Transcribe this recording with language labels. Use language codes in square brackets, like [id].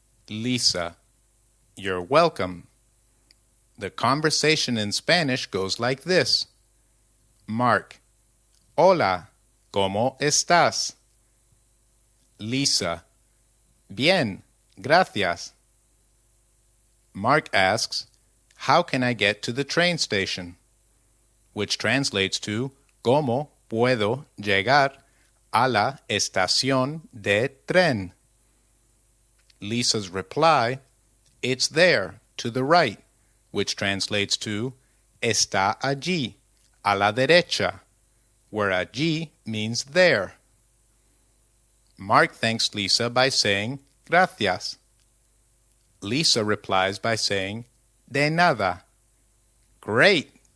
[en] Lisa: You're welcome. The conversation in Spanish goes like this. [es] Mark: Hola, ¿cómo estás? Lisa: Bien, gracias. [en] Mark asks, how can I get to the train station? Which translates to, [es] ¿Cómo puedo llegar a la estación de tren? [en] Lisa's reply, it's there, to the right, which translates to, [es] está allí, a la derecha, [en] where allí means there. Mark thanks Lisa by saying, gracias. Lisa replies by saying, [es] de nada. [en] Great!